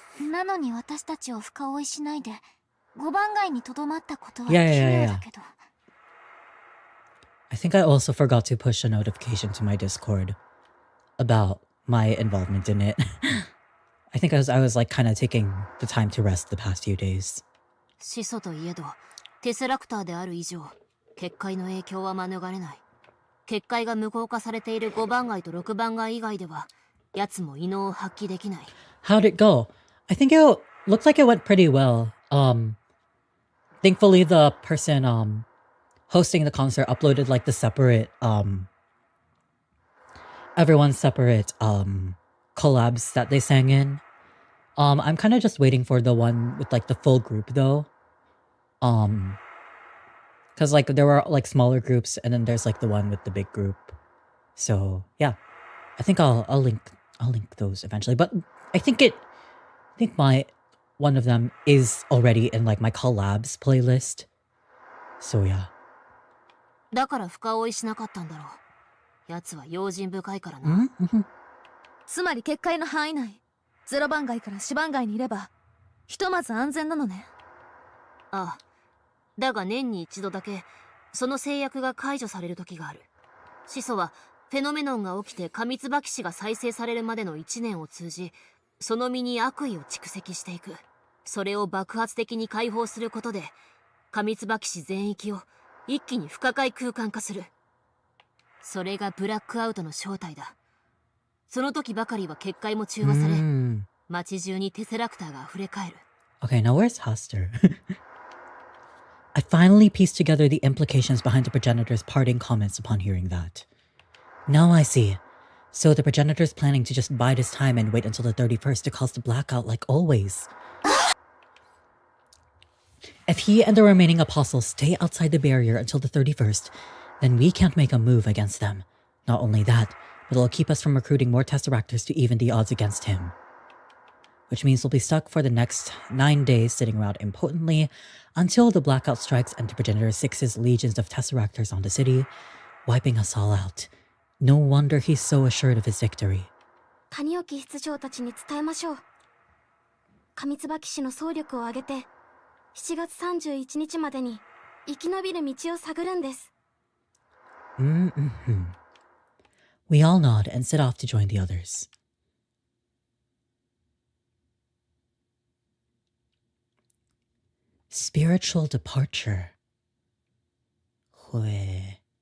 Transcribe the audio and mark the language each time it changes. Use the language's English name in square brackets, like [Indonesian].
[Japanese] なのに私たちを深追いしないで5番街にとどまったことは奇 [English] Yeah. [Japanese] 妙だけど。 [English] I think I also forgot to push a notification to my Discord about my involvement in it. I think I was like kind of taking the time to rest the past few days. [Japanese] 始祖といえどテセラクターである以上結界の影響は免れない。結界が無効化されている5番街と6番街以外では奴も異能を発揮できない。 [English] How'd it go? I think it looked like it went pretty well. Thankfully the person hosting the concert uploaded like the separate everyone's separate collabs that they sang in. I'm kind of just waiting for the one with like the full group though. Cause like there were like smaller groups and then there's like the one with the big group. So yeah, I think I'll link those eventually. But I think my one of them is already in like my collabs playlist. So yeah. [Japanese] だから深追いしなかったんだろう。奴は用心深いからな。つまり結界の範囲内、0番街から4番街にいればひとまず安全なのね。ああ。だが年に一度だけその制約が解除される時がある。始祖はフェノメノンが起きてカミツバキ氏が再生されるまでの1年を通じ、その身に悪意を蓄積していく。それを爆発的に解放することでカミツバキ氏全域を一気に不可解空間化する。それがブラックアウトの正体だ。その時ばかりは結界も中和され、街中にテセラクターが溢れ返る。 [English] Okay, now where's Haster? I finally pieced together the implications behind the progenitor's parting comments upon hearing that. Now I see. So the progenitor's planning to just bide his time and wait until the 31st to cause the blackout like always. If he and the remaining apostles stay outside the barrier until the 31st, then we can't make a move against them. Not only that, but it'll keep us from recruiting more Tesseractors to even the odds against him. Which means we'll be stuck for the next 9 days sitting around impotently until the blackout strikes and the Progenitor 6's legions of Tesseractors on the city, wiping us all out. No wonder he's so assured of his victory. [Japanese] 谷沖室長たちに伝えましょう。上椿氏の総力を挙げて7月31日までに生き延びる道を探るんです。 [English] We all nod and set off to join the others. Spiritual departure. Hue.